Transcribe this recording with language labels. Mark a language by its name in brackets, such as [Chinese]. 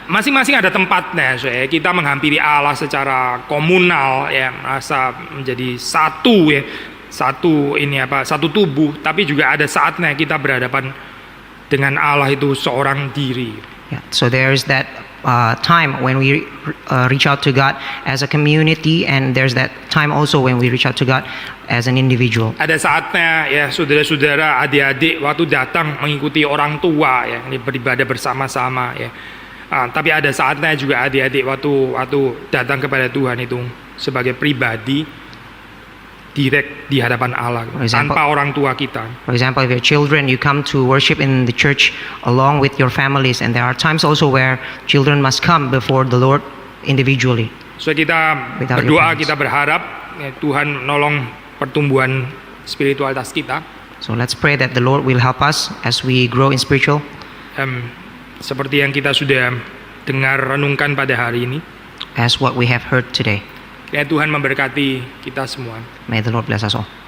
[Indonesian] Masing-masing ada tempatnya, kita menghampiri Allah secara komunal, ya, merasa menjadi satu, ya, satu tubuh, tapi juga ada saatnya kita berhadapan dengan Allah itu seorang diri. [English] Yeah. So there is that time when we reach out to God as a community, and there's that time also when we reach out to God as an individual. [Indonesian] Ada saatnya, ya, saudara-saudara, adik-adik waktu datang mengikuti orang tua, ya, ini beribadah bersama-sama, ya. Tapi ada saatnya juga adik-adik waktu datang kepada Tuhan itu sebagai pribadi, direct di hadapan Allah, tanpa orang tua kita. [English] For example, if you're children, you come to worship in the church along with your families, and there are times also where children must come before the Lord individually. [Indonesian] So kita [English] Without [Indonesian] berdoa, [English] your parents. [Indonesian] kita berharap, ya, Tuhan menolong pertumbuhan spiritualitas kita. [English] So let's pray that the Lord will help us as we grow in spiritual. [Indonesian] Seperti yang kita sudah dengar renungkan pada hari ini. [English] As what we have heard today. [Indonesian] Ya, Tuhan memberkati kita semua. [English] May the Lord bless us all.